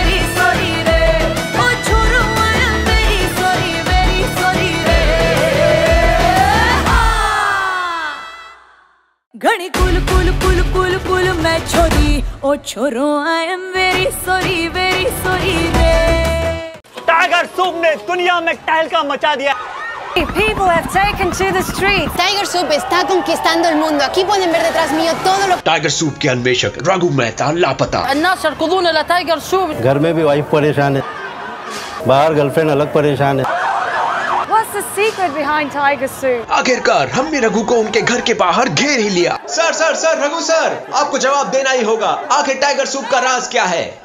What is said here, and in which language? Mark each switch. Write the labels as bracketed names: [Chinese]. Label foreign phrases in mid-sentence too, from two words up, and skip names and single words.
[Hindi] ओ छोरो [English] I am very sorry [Hindi] रे घड़ी कुल कुल कुल कुल कुल मैं छोरी ओ छोरो [English] I am very sorry [Hindi] रे टाइगर सूप ने दुनिया में तहलका मचा दिया। [English] People have taken to the streets. [Spanish] Tiger Soup está conquistando el mundo. Aquí pueden ver detrás mío todo lo [Hindi] टाइगर सूप के अन्वेषक रघु मेहता लापता। [Arabic] الناس يركضون إلى Tiger Soup. [Hindi] घर में भी वाइफ परेशान है, बाहर गर्लफ्रेंड अलग परेशान है। [English] What's the secret behind Tiger Soup? [Hindi] आखिरकार हमने रघु को उनके घर के बाहर घेर ही लिया। सर रघु सर, आपको जवाब देना ही होगा। आखिर टाइगर सूप का राज क्या है?